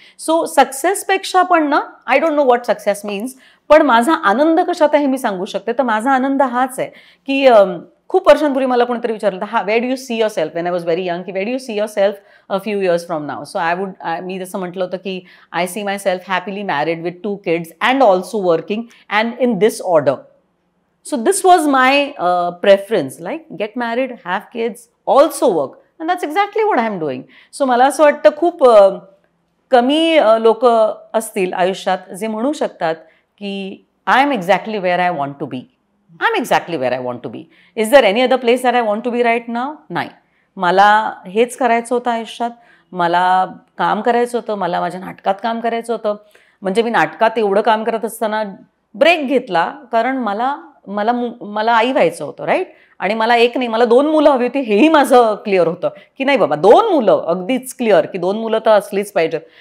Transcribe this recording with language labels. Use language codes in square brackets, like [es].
[mr] So सक्सेसपेक्षा पण ना, [en] I don't know what success means, [mr] पण माझा आनंद कशात आहे हे मी सांगू शकते. तर माझा आनंद हाच आहे की खूप वर्षांपूर्वी मला कोणीतरी विचारलं, हा [en] Where do you see yourself when I was very young, की where do you see yourself a few years from now. So [mr] मी जसं म्हटलं होतं की [en] I see myself happily married with 2 kids and also working and in this order. So this was my preference, like get married, have kids, also work, and that's exactly what I am doing. [mr] So मला असं वाटतं खूप कमी लोक असतील आयुष्यात जे म्हणू शकतात की [en] I am exactly where I want to be. I'm exactly where I want to be. Is there any other place that I want to be right now? [mr] नाही. मला हेच करायचं होतं आयुष्यात. मला काम करायचं होतं, मला माझ्या नाटकात काम करायचं होतं. म्हणजे मी नाटकात एवढं काम करत असताना ब्रेक घेतला, कारण मला आई व्हायचं होतं, राईट. आणि मला एक नाही, मला 2 मुलं हवी होती, हेही माझं क्लिअर होतं की नाही बाबा 2 मुलं, अगदीच क्लिअर की 2 मुलं तर असलीच पाहिजेत.